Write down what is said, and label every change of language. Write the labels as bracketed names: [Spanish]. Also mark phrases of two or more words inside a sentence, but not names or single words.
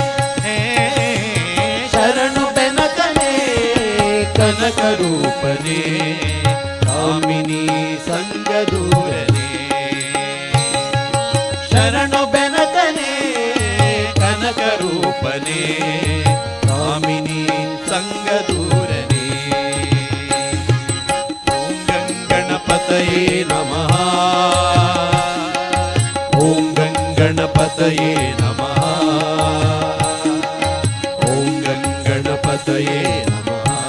[Kannada] ಶರಣು ಬೆನಕನೇ ಕನಕ ರೂಪನೇ ಕಾಮಿನಿ ಸಂಗದೂರನೇ. ಶರಣು ಬೆನಕನೇ ಕನಕ ರೂಪನೇ ಕಾಮಿನಿ ಸಂಗದೂರನೇ. [Sanskrit] ಓಂ ಗಂಗಣಪತಯೇ ನಮಃ. ಓಂ ಗಂಗಣಪತಯೇ ನಮಃ. ಓಂ ಗಂಗಣಪತಯೇ ನಮಃ.